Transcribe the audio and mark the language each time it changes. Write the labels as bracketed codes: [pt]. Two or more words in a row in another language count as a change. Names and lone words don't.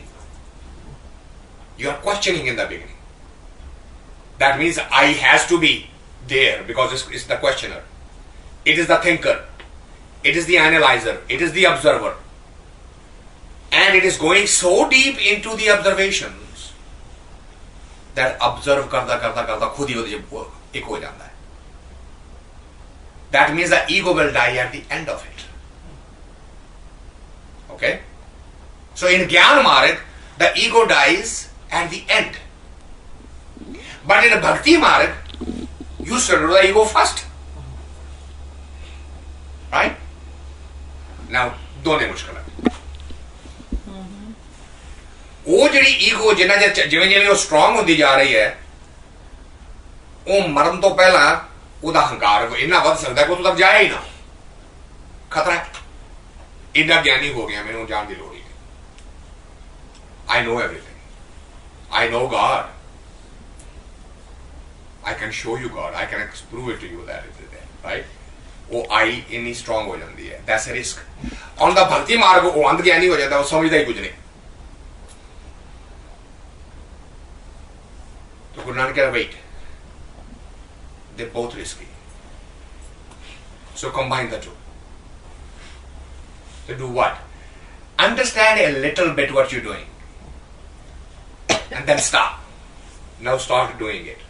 [en] You are questioning in the beginning. That means I has to be there because it's the questioner. It is the thinker. It is the analyzer. It is the observer. And it is going so deep into the observations that [hi] ऑब्ज़र्व करता खुद ही एक हो जाता है. [en] That means the ego will die at the end of it. Okay? So in Gyan Marg, the ego dies at the end. But in a Bhakti Marg, you surrender the ego first. Right? Now, [pa] ਦੋਨੇ ਮੁਸ਼ਕਲ ਹੈ। ਉਹ ਜਿਹੜੀ ਈਗੋ ਜਿਵੇਂ ਜਿਵੇਂ ਉਹ ਸਟਰੋਂਗ ਹੁੰਦੀ ਜਾ ਰਹੀ ਹੈ, ਉਹ ਮਰਨ ਤੋਂ ਪਹਿਲਾਂ ਉਹਦਾ ਹੰਕਾਰ ਇੰਨਾ ਵੱਧ ਸਕਦਾ ਕਿ ਉਹ ਤੱਕ ਜਾਏ ਹੀ ਨਾ। ਖਤਰਾ ਹੈ। ਇੰਨਾ ਗਿਆਨੀ ਹੋ ਗਿਆ, ਮੈਨੂੰ ਜਾਣ ਦੀ ਲੋੜ ਹੀ ਨਹੀਂ। [en] I know everything. I know God. I can show you God. I can prove it to you that it is there. Right? [pa] ਉਹ ਆਈ ਇੰਨੀ ਸਟਰੋਂਗ ਹੋ ਜਾਂਦੀ ਹੈ। [en] That's a risk. On the [pa] ਭਗਤੀ ਮਾਰਗ ਉਹ ਅੰਧ ਗਿਆਨੀ ਹੋ ਜਾਂਦਾ, ਉਹ ਸਮਝਦਾ ਹੀ ਕੁਝ ਨਹੀਂ। [en] तो Guru Nanak said, wait, they're both risky. So combine the two. So do what? Understand a little bit what you're doing. And then stop. Now start doing it.